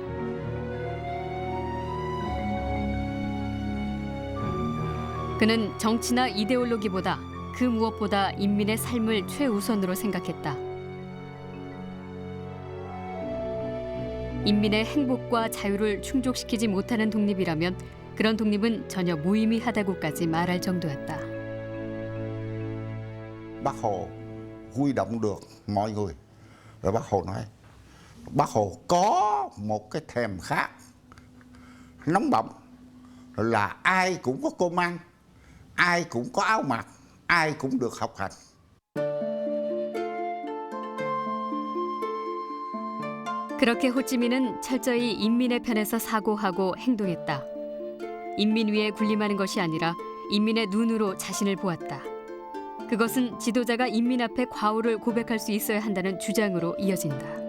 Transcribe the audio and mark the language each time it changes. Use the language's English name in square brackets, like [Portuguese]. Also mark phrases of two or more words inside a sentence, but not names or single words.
[Korean] 그는 정치나 이데올로기보다 그 무엇보다 인민의 삶을 최우선으로 생각했다. 인민의 행복과 자유를 충족시키지 못하는 독립이라면 그런 독립은 전혀 무의미하다고까지 말할 정도였다. [Vietnamese] Bác Hồ huy động được mọi người. Rồi Bác Hồ nói, Bác Hồ có một cái thèm khát nóng bỏng là ai cũng có cơm ăn, ai cũng có áo mặc, ai cũng được học hành. [Korean] 그렇게 호찌민은 철저히 인민의 편에서 사고하고 행동했다. 인민 위에 군림하는 것이 아니라 인민의 눈으로 자신을 보았다. 그것은 지도자가 인민 앞에 과오를 고백할 수 있어야 한다는 주장으로 이어진다.